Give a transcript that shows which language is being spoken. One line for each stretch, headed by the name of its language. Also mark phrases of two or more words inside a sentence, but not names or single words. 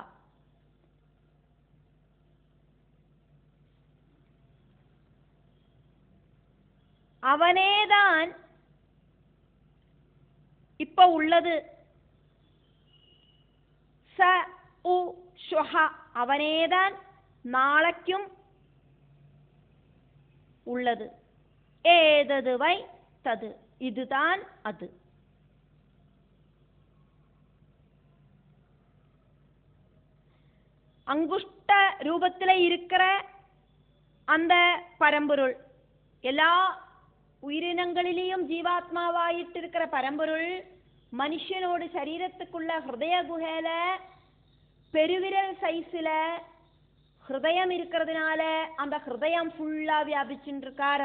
Malayalam: അവനേതാൻ ഇപ്പൊ ഉള്ളത്,
Sanskrit: स उ श्वः
Malayalam: അവനേതാൻ നാളേക്കും ഉള്ളത്,
Sanskrit: एतद् वै तत्
Malayalam: ഇതുതാൻ അത്.
Tamil: அங்குஷ்ட ரூபத்தில் இருக்கிற அந்த பரம்பொருள், எல்லா உயிரினங்களிலேயும் ஜீவாத்மாவாயிட்டு இருக்கிற பரம்பொருள் மனுஷனோட சரீரத்துக்குள்ள ஹிருதய குகையில பெருவிரல் சைஸ்ல ஹிருதயம் இருக்கிறதுனால அந்த ஹிருதயம் ஃபுல்லா வியாபிச்சுட்டு இருக்கார்.